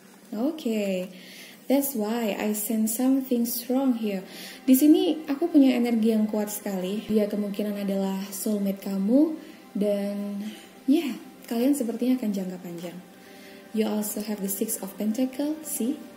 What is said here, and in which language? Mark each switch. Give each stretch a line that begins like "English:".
English: Okay, that's why I sense something strong here.
Indonesian: Di sini aku punya energi yang kuat sekali. Dia kemungkinan adalah soulmate kamu. Dan ya, kalian sepertinya akan jangka panjang.
English: You also have the Six of Pentacles, see?